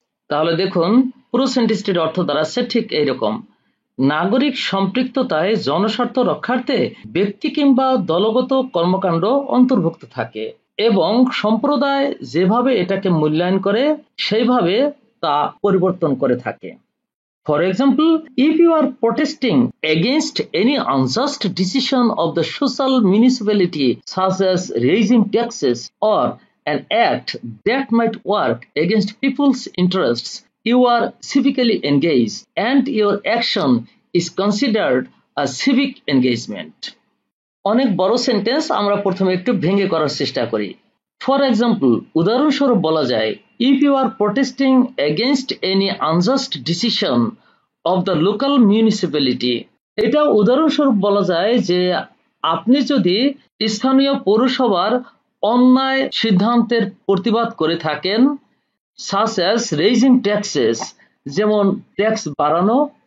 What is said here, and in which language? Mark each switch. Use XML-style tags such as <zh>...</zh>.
<bn>তাহলে দেখুন পুরো সেন্টেন্সটির অর্থ দাঁড়াচ্ছে ঠিক এইরকম। নাগরিক সম্পৃক্ততায় জনস্বার্থ রক্ষার্থে ব্যক্তি কিংবা দলগত কর্মকাণ্ড অন্তর্ভুক্ত থাকে এবং সম্প্রদায় যেভাবে এটাকে মূল্যায়ন করে সেইভাবে তা পরিবর্তন করে থাকে।</bn> <en>For example, if you are protesting against any unjust decision of the social municipality, such as raising taxes or an act that might work against people's interests, you are civically engaged and your action is considered a civic engagement.</en> <bn>অনেক বড় sentence, আমরা প্রথমে একটু ভেঙে করার চেষ্টা করি।</bn> <en>for example,</en> <bn>উদাহরণস্বরূপ বলা যায়</bn> <en>If you are protesting against any unjust decision of the local municipality.</en> <bn>এটা উদাহরণস্বরূপ বলা যায় যে আপনি যদি স্থানীয় পৌরসভার অন্যায় সিদ্ধান্তের প্রতিবাদ করে থাকেন,</bn> <en>such as raising taxes,</en> <bn>যেমন ট্যাক্স বাড়ানো,</bn>